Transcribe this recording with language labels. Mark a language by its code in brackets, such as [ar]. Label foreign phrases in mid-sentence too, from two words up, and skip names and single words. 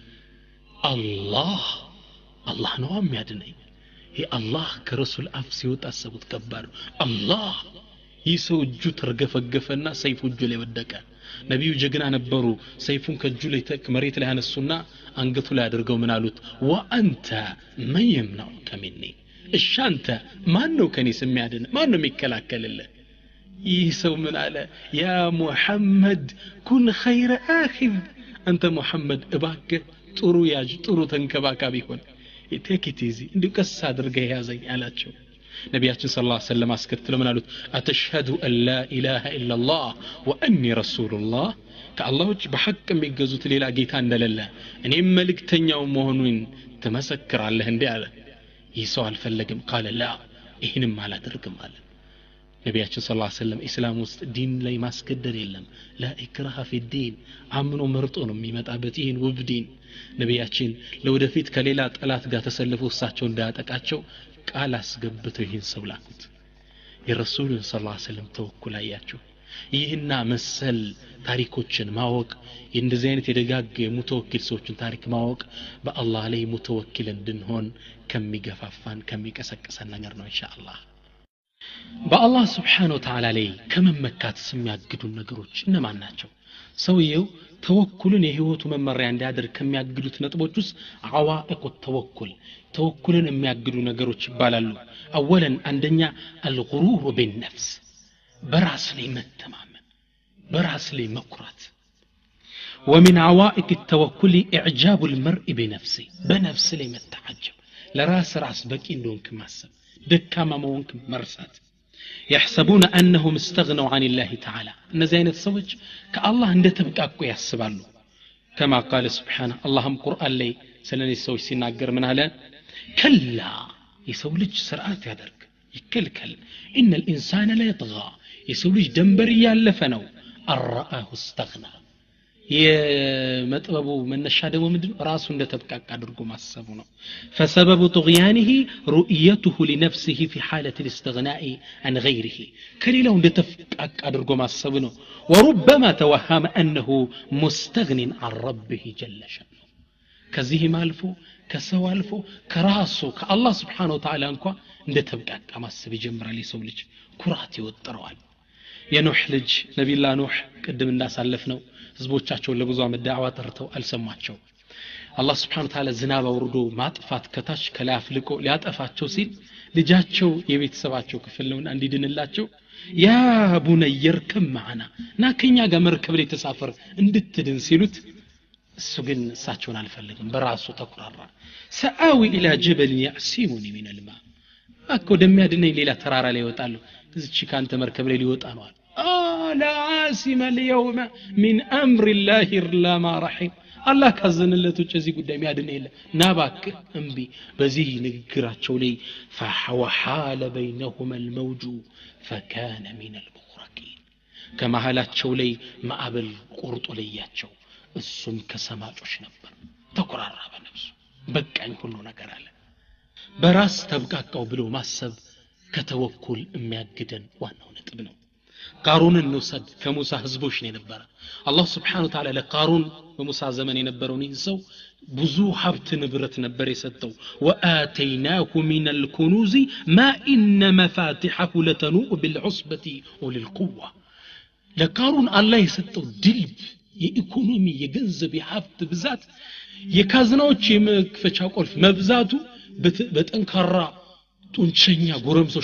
[am] አላህ ነው የሚያድነኝ ይሄ አላህ ከረሱል አፍ ሲወጣ አሰቡት ከባድ አላህ ይሰው እጁ ተርገፈገፈና ሰይፉ እጁ ላይ ወደቀ ነብዩ ጀግና ነበሩ ሰይፉን ከእጁ ላይ መሬት ላይ አነሱና አንገቱ ላይ አድርገው ምን አሉት ወአንተ [ar] من يمنعك مني [am] እሺ አንተ ማን ነው ከኔ የሚያድን ማን ነው የሚከላከልልህ ይህ ሰው ምን አለ [ar] يا محمد كن خير آخذ [am] አንተ ሙሐመድ እባክህ ጥሩ ያጅ ጥሩ ተንከባካቢ ሆን ኢቴኪቲዚ እንድቀስ አድርገህ ያዘኝ አላቸው ነብያችን [ar] صلى الله عليه [am] ወሰለም አስከተለው ምን አሉት [ar] أتشهد أن لا إله إلا الله وأني رسول الله [am] ከአላህ ውጭ በሐቅ የሚገዙት ሌላ ጌታ እንደሌለ እኔም መልእክተኛው መሆኑን ትመሰክራለህ እንዴ አለ ይህ ሰው አልፈለግም [ar] قال لا [am] ይሄንም አላደርግም አለ ነብያችን [ar] صلى الله عليه وسلم [am] እስላም ውስጥ ዲን ላይ ማስገደድ የለም [ar] لا إكراه في الدين [am] አምኖ መርጦ ነው የሚመጣበት ይሄን ውብ ዲን ነብያችን ለወደፊት ከሌላ ጠላት ጋር ተሰልፈው እሳቸው እንዳያጠቃቸው ቃል አስገብተው ይህን ሰው ላኩት የረሱሉን [ar] صلى الله عليه وسلم [am] ተወኩል አያቸው ይህና መሰል ታሪኮችን ማወቅ እንደዚህ አይነት የደጋግ ሙተወኪል ሰዎችን ታሪክ ማወቅ በአላህ ላይ ሙተወኪል እንድንሆን ከሚገፋፋን ከሚቀሰቅሰን ነገር ነው [ar] إن شاء الله [am] በአላህ [ar] سبحانه وتعالى [am] ላይ ከመመካት የሚያግዱ ነገሮች እነማን ናቸው ሰውየው ተወኩልን የህይወቱ መመሪያ እንዲያደርግ ከሚያግዱት ነጥቦች ውስጥ አዋኢቁ ተወኩልን የሚያግዱ ነገሮች ይባላሉ አወለን አንደኛ [ar] الغرور بالنفس [am] በራስ ላይ መተማመን በራስ ላይ መኩራት [ar] ومن عوائق التوكل اعجاب المرء بنفسه بنفس [am] ላይ መተዓጀብ ለራስ በቂ እንደሆንክ ማሰብ ደካማ መሆንክ መርሳት [ar] يحسبون انهم استغنوا عن الله تعالى [am] እነዚህ አይነት ሰዎች ከአላህ እንደተብቃቁ ያስባሉ [ar] كما قال سبحانه اللهم قرآن [am] ላይ ስለዚህ ሰዎች ሲናገር ምን አለ ከላ የሰው ልጅ ስርዓት ያደርግ ይከልከል [ar] ان الانسان لا يطغى [am] የሰው ልጅ ደንበር ያለፈ ነው [ar] رآه استغنى [am] የመጥበቡ መነሻ ደግሞ ምንድነው ራሱ እንደተብቃቃ አድርጎ ማሰቡ ነው [ar] فسبب طغيانه رؤيته لنفسه في حاله الاستغناء عن غيره [am] ከሌላው እንደተብቃቃ አድርጎ ማሰቡ ነው [ar] وربما توهم انه مستغن عن ربه جل شأنه [am] ከዚህም አልፎ ከሰው አልፎ ከራሱ ከአላህ [ar] سبحانه وتعالى [am] እንኳን እንደተብቃቃ ማሰብ ይጀምራል የሰው ልጅ ኩራት ይወጥረዋል የኖህ ልጅ ነብዩላህ ኖህ ቀደም እንዳሳለፍ ነው ህዝቦቻቸው ለብዙ አመት ዳዕዋ ተርተው አልሰማቸው አላህ [ar] سبحانه وتعالى [am] ዝናብ አውርዶ ማጥፋት ከታች ከላይ አፍልቆ ሊያጠፋቸው ሲል ልጃቸው የቤተሰባቸው ክፍል ነው እንዲድንላቸው ያ ቡነየር ከማና ናከኛ ጋር መርከብ ላይ ተሳፈር እንድትድን ሲሉት እሱ ግን እሳቸውን አልፈልግም በራሱ ተኩራራ [ar] سآوي إلى جبل يعصمني من الماء [am] አኮ ደሚያድነኝ ሌላ ተራራ ላይ ይወጣሉ እዚች ካንተ መርከብ ላይ ሊወጣ ነው لا عاصم اليوم من امر الله الا ما رحم الله ካዘነለቶች እዚህ ጉዳይ የሚያድን የለም ናባክ እንቢ በዚህ ንግግራቸው ላይ [ar] فحال بينهما الموج فكان من المغرقين [am] ከመሃላቸው ላይ ማዕበል ቁርጦ ለያቸው እሱም ከሰማጮች ነበር ተቆራራ በነፍሱ በቃኝ ሁሉ ነገር አለ በራስ ተብቃቃው ብሎ ማሰብ ከተወኩል የሚያግደን ዋናው ነጥብ ነው ቃሩንን እንውሰድ ከሙሳ ህዝቦች ነው የነበረ አላህ [ar] سبحانه وتعالى [am] ለቃሩን በሙሳ ዘመን የነበረውን ይህን ሰው ብዙ ሀብት ንብረት ነበር የሰጠው [ar] وآتيناه من الكنوز ما إن مفاتحه لتنوء بالعصبة والقوة [am] ለቃሩን አላህ የሰጠው ድልብ የኢኮኖሚ የገንዘብ የሀብት ብዛት የካዝናዎች የመክፈቻ ቁልፍ መብዛቱ በጠንካራ ጡንቸኛ ጎረምሶች